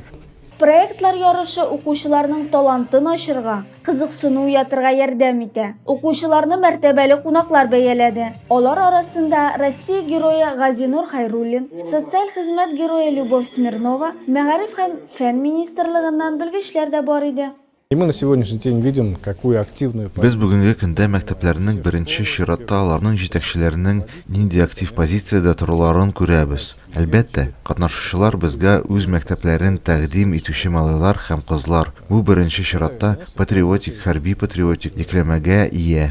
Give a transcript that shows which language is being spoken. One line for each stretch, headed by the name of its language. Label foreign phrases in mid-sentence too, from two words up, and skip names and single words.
Tatar: Проектлар ярышы укучыларның талантын ачырга, кызыксыну уятырга ярдәм итә. Укучыларны мәртәбәле кунаклар бәяләде. Алар арасында Россия герое Газинур Хайруллин, социаль хезмәт герое Любовь Смирнова, Мәгариф һәм фән министрлыгыннан белгечләр дә бар иде.
Russian: И мы на сегодняшний день видим, какую активную...
Tatar: Без бүгенге көндә мәктәпләрнең беренче чиратта аларның җитәкчеләренең нинди актив позициядә торуларын күрәбез. Әлбәттә, катнашучылар безгә үз мәктәпләрен тәкъдим итүче малайлар һәм кызлар. Бу беренче чиратта патриотик, хәрби патриотик йөкләмәгә ия.